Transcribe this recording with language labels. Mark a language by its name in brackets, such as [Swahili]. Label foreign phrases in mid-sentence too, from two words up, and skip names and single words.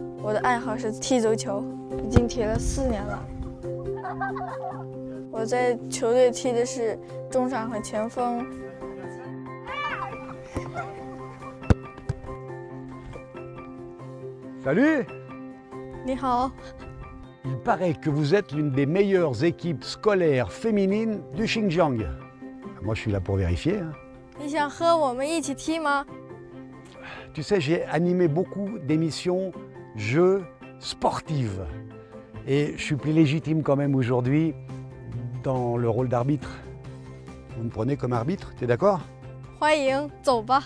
[Chinese] 我的爱好是踢足球，已经踢了4年了。我在球队踢的是中场和前锋。 [French] Salut! [Chinese] 你好。 [French] Il paraît que vous êtes l'une des meilleures équipes scolaires féminines du Xinjiang. Moi, je suis là pour vérifier. Hein. [Chinese] 你想和我们一起踢吗？ [French] Tu sais, j'ai animé beaucoup d'émissions jeux sportives. Et je suis plus légitime quand même aujourd'hui dans le rôle d'arbitre. Vous me prenez comme arbitre, t'es d'accord? [Chinese] 欢迎，走吧。